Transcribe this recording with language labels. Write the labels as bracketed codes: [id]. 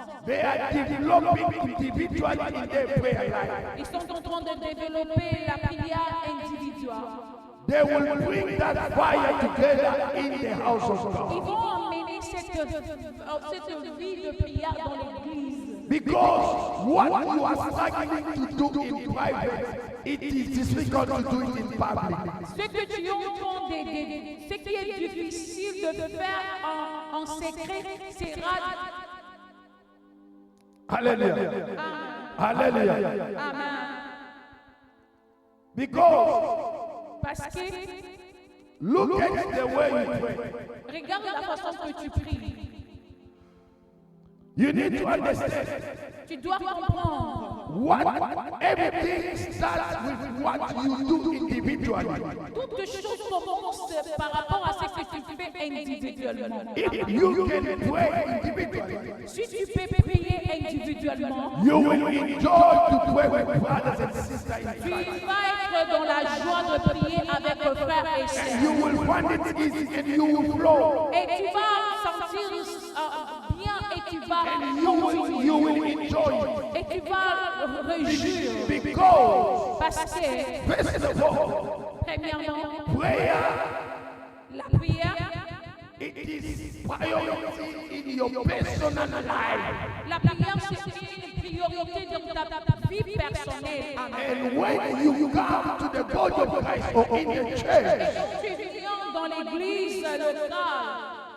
[en] they are developing individually in their prayer life. [fr] ils sont en train de développer la prière individuelle. [en] They will bring that fire together in the house of [fr] Ils [en] God. [fr] vont emmener cette vie de prière dans l'église. [en] Because what you are struggling to do in private, it is difficult to do it in public. [fr] Ce que tu entends, ce qui est difficile de faire en secret, c'est rare. Hallelujah. Hallelujah. Amen. [en] Because [fr] Parce que [en] look at the way you pray. [fr] regarde la façon que tu pries. [en] You need to understand [fr] Tu dois comprendre. [en] what everything starts with what you do individually. [fr] Toutes choses commencent par rapport à ce que tu fais individuellement. [en] If you can pray individually, [fr] Si tu peux prier individuellement, [en] you will enjoy to pray with brothers and sisters in [fr] tu [en] Christ. [fr] vas être dans la joie de prier avec tes frères et [en] You [fr] sœurs. [en] will find it easy and you will flow. [fr] Et tu vas sentir bien et tu vas [en] You will enjoy [fr] et tu vas réjouir. [en] it. Because, [fr] Parce que, [en] first of all, [fr] premièrement, [en] prayer, [fr] la prière, [en] it is priority in your personal life. [fr] la prière, c'est une priorité dans ta vie personnelle. Amen. [en] And when you come to the body of Christ or in the [fr] Et [en] church, [fr] quand tu viens dans l'église locale,